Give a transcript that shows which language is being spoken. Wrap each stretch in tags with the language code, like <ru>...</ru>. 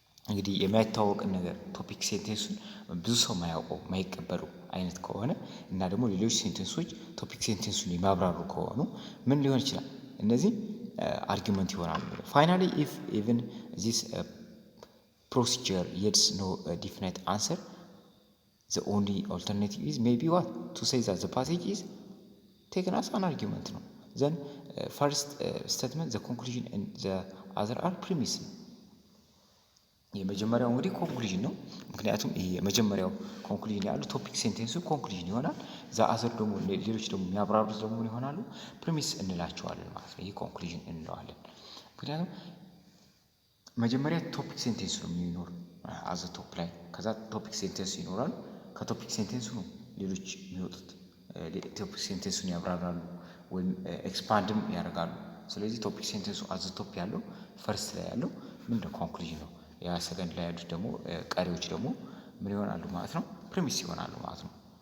<am>እንግዲህ የማይታወቅን ነገር ቶፒክ ሴንቴንሱን ብዙ ሰው ማያውቀው ማይቀበሉ አይነት ከሆነ እና ደግሞ ሌሎች ሴንቴንሶች ቶፒክ ሴንቴንሱን የሚያብራሩ ከሆኑ ምን ሊሆን ይችላል እነዚህ አርጊመንት ይሆናሉ።</am> <en>finally if even this procedure yields no definite answer, the only alternative is maybe what? To say that the passage is taken as an argument. No? Then first statement, the conclusion and the other are premise.</en> <am>የመጀመሪያው እንግዲህ ኮንክሉዥን ነው። ምክንያቱም ይሄ የመጀመሪያው ኮንክሉዥን ያለው ቶፒክ ሴንቴንሱ ኮንክሉዥን ይሆናል። ዛ አዘር ደግሞ ሌሎች ደግሞ የሚያብራሩት ደግሞ ይሆናሉ ፕሪሚስ እንላቸዋለን ማለት ነው። ይሄ ኮንክሉዥን እንለዋለን። ምክንያቱም መጀመሪያ ቶፒክ ሴንቴንስ ነው የሚኖር አዘ ቶፕ ላይ ከዛ ቶፒክ ሴንቴንስ ይኖራል። ከቶፒክ ሴንቴንሱ ነው ሌሎች የሚወጡት ቶፒክ ሴንቴንሱን ያብራራሉ ወይም ኤክስፓንድም ያደርጋሉ። ስለዚህ ቶፒክ ሴንቴንሱ አዘ ቶፕ ያለው ፈርስት ላይ ያለው ምንድነው ኮንክሉዥን ነው። ያ ሰከንድ ላይ ያሉት ደግሞ ቀሪዎች ደግሞ ምን ይሆናሉ ማለት ነው ፕሪሚስ ይሆናሉ ማለት ነው።</am>